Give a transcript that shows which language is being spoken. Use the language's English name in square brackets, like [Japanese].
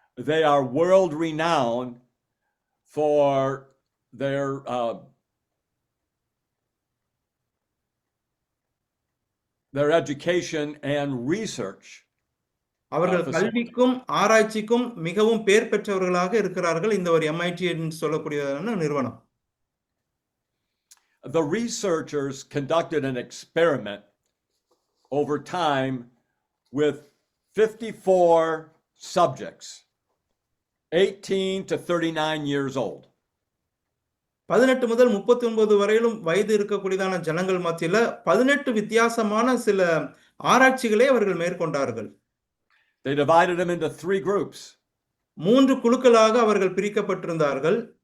[English] They are world renowned for their education and research. [Tamil] அவர்கள் கல்விக்கும் ஆராய்ச்சிக்கும் மிகவும் பேர் பெற்றவர்களாக இருக்கிறார்கள் இந்த ஒரு MIT என்று சொல்லக்கூடியதான நிறுவனம். [English] The researchers conducted an experiment over time with 54 subjects, 18 to 39 years old. [Tamil] 18 முதல் 39 வரையிலும் வயது இருக்கக்கூடியதான ஜனங்கள் மத்தியில 18 வித்தியாசமான சில ஆராய்ச்சிகளை அவர்கள் மேற்கொண்டார்கள். [English] They divided them into 3 groups. [Tamil] 3 குழுக்களாக அவர்கள் பிரிக்கப்பட்டிருந்தார்கள்.